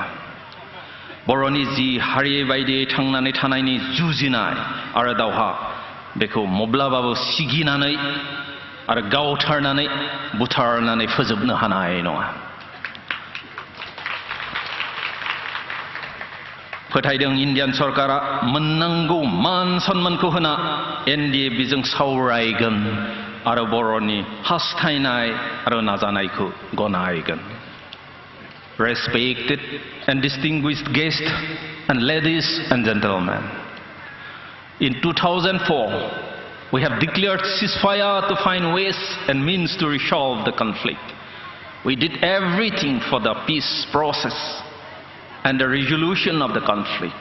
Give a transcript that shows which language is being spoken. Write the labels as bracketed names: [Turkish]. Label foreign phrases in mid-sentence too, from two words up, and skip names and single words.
[Bodo] बर'नि जि हारि बायदियै थांनानै थानायनि जुजिनाय आरो दावहा बेखौ माब्लाबाबो सिगिनानै आरो गावथारनानै बुथारनानै फोजोबनो हानाय नङा। फोथायदों इन्डियान सरकारा मोननांगौ मान सन्मानखौ होना एनडिएफबिजों सावरायगोन आरो बर'नि हास्थायनाय आरो नाजानायखौ गनायगोन। [English] Respected and distinguished guests and ladies and gentlemen, in 2004 we have declared ceasefire to find ways and means to resolve the conflict. We did everything for the peace process and the resolution of the conflict.